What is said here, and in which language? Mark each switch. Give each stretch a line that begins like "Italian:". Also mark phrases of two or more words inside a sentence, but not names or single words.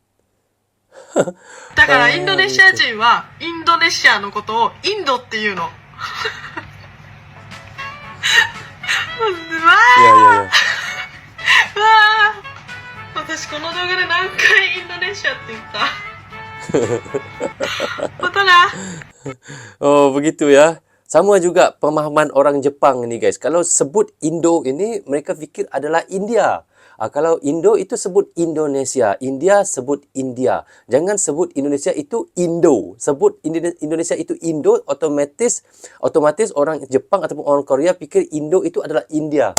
Japanese: だからインドネシア人はインドネシアのことをインドっていうの。わ
Indonesian: Ya, ya, ya.
Japanese: あ、私この動画で何回インドネシアって言った。またな。
Indonesian: Oh, begitu ya. Sama juga pemahaman orang Jepang ini guys. Kalau sebut Indo ini mereka fikir adalah India. Kalau Indo itu sebut Indonesia, India sebut India. Jangan sebut Indonesia itu Indo. Sebut Indonesia itu Indo, otomatis orang Jepang ataupun orang Korea pikir Indo itu adalah India.